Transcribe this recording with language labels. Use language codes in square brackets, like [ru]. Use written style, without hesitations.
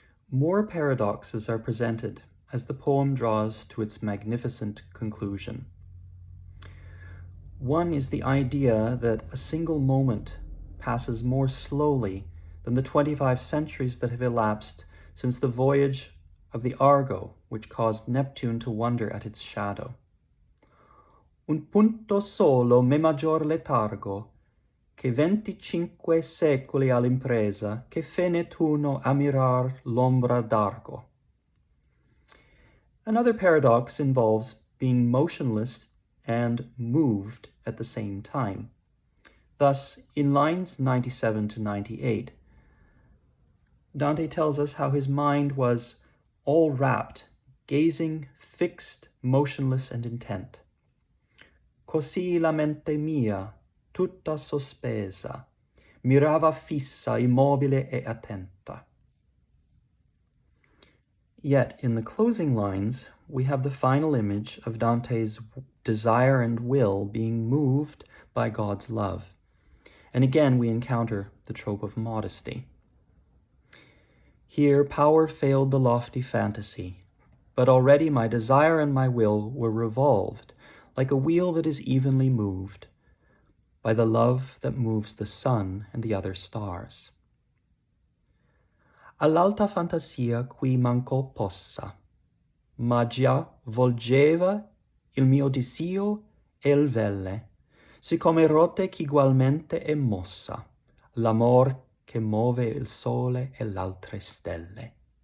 [en] More paradoxes are presented as the poem draws to its magnificent conclusion. One is the idea that a single moment passes more slowly than the 25 centuries that have elapsed since the voyage of the Argo, which caused Neptune to wonder at its shadow. [it] Un punto solo me maggior letargo, che 25 secoli all'impresa, che fe Nettuno a mirar l'ombra d'Argo. [en] Another paradox involves being motionless and moved at the same time. Thus, in lines 97 to 98, Dante tells us how his mind was all rapt, gazing, fixed, motionless, and intent. [it] Così la mente mia, tutta sospesa, mirava fissa, immobile e attenta. [en] Yet, in the closing lines, we have the final image of Dante's desire and will being moved by God's love. And again, we encounter the trope of modesty. Here, power failed the lofty fantasy, but already my desire and my will were revolved, like a wheel that is evenly moved, by the love that moves the sun and the other stars. [it] All'alta fantasia qui manco possa, ma già volgeva il mio disio e il velle, siccome rotte ch'igualmente è mossa, l'amor che muove il sole e l'altre stelle.